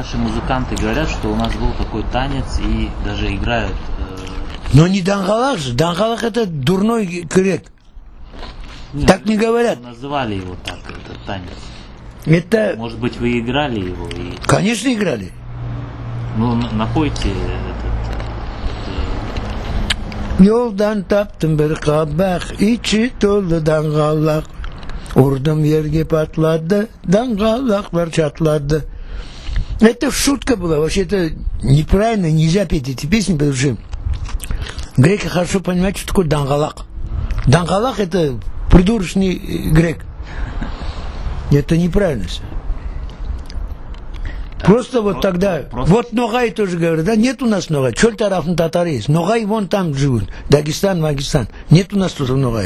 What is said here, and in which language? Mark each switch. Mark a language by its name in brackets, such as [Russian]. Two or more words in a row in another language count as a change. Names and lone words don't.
[Russian] Наши музыканты говорят, что у нас был такой танец и даже играют. Но не Дангалах же. Дангалах это дурной грек. Так не говорят. Называли его так, этот танец. Это... Может быть, вы играли его? И... Конечно, играли. Ну, напойте этот... [Crimean Tatar] Yoldan taptım bir kabak, içi dolu dangalak. Vurdum yerge patladı, dangalaklar çatladı. [Russian] Это шутка была, вообще это неправильно, нельзя петь эти песни, потому что греки хорошо понимают, что такое дангалак. Дангалак это придурочный грек. Это неправильно. Просто вот тогда, вот Ногай тоже говорят, да, нет у нас Ногай, [Crimean Tatar] чёль тарафн [Russian] татары есть, Ногай вон там живут, Дагестан, Магистан, нет у нас тут Ногай.